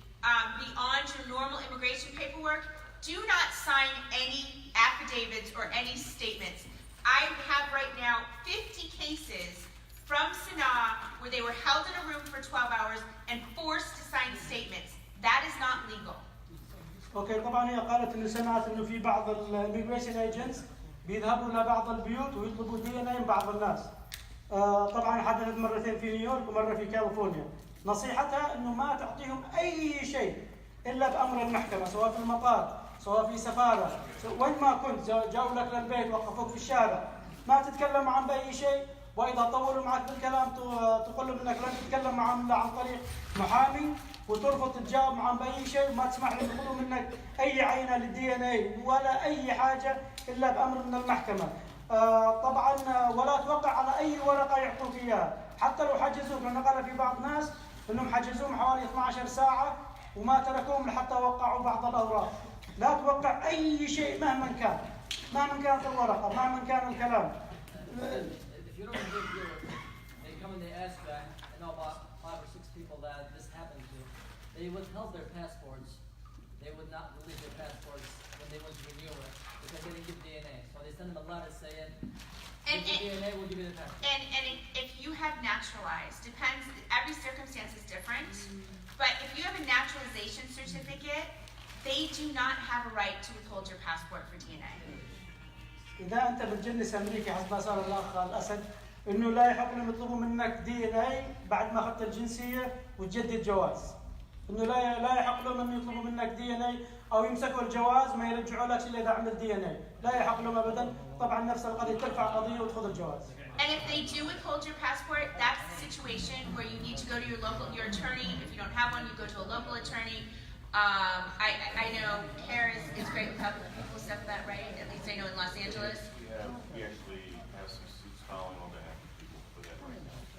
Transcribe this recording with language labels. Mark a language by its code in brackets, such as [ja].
[en] Beyond your normal immigration paperwork, do not sign any affidavits or any statements. I have right now 50 cases from Sanaa where they were held in a room for 12 hours and forced to sign statements. That is not legal. [ar] اوكي، طبعا هي قالت انه سمعت انه في بعض الاميجريشن ايجنتس بيذهبوا لبعض البيوت ويطلبوا دي ان اي من بعض الناس. طبعا حدثت مرتين في نيويورك ومره في كاليفورنيا. نصيحتها انه ما تعطيهم اي شيء الا بامر المحكمه، سواء في المطار، سواء في سفاره، وين ما كنت، جاوا لك للبيت، وقفوك في الشارع، ما تتكلم معهم باي شيء. واذا طولوا معك بالكلام تقول لهم انك لن تتكلم معهم الا عن طريق محامي، وترفض تتجاوب معهم باي شيء، وما تسمح لهم ياخذوا منك اي عينه للدي ان اي ولا اي حاجه الا بامر من المحكمه. طبعا ولا توقع على اي ورقه يعطوك اياها، حتى لو حجزوك، لانه قال في بعض ناس انهم حجزوهم حوالي 12 ساعه وما تركوهم لحتى وقعوا بعض الاوراق. لا توقع اي شيء مهما كان، مهما كانت الورقه، مهما كان الكلام. [en] If you don't give your, they come and they ask that, I know about 5 or 6 people that this happened to. They withheld their passports. They they would not release their passports when they went to renew it because they didn't give DNA. So they send them a letter saying, give the DNA, we'll give you the passport. And if you have naturalized, depends, every circumstance is different, but if you have a naturalization certificate, they do not have a right to withhold your passport for DNA. [ar] إذا أنت بتجنس أمريكي حسب ما صار الأخ الأسد إنه لا يحق لهم يطلبوا منك DNA بعد ما أخذت الجنسية وتجدد جواز. إنه لا يحق لهم أن يطلبوا منك DNA أو يمسكوا الجواز ما يرجعوا لك إلا إذا عملت DNA. لا يحق لهم أبدا. طبعا نفس القضية ترفع قضية وتأخذ الجواز. [en] And if they do withhold your passport, that's the situation where you need to go to your attorney. If you don't have one, you go to a local attorney. I know CAIR is great with helping people stuff that, right? At least I know in Los Angeles. We actually have some suits filing on behalf of people for that right now.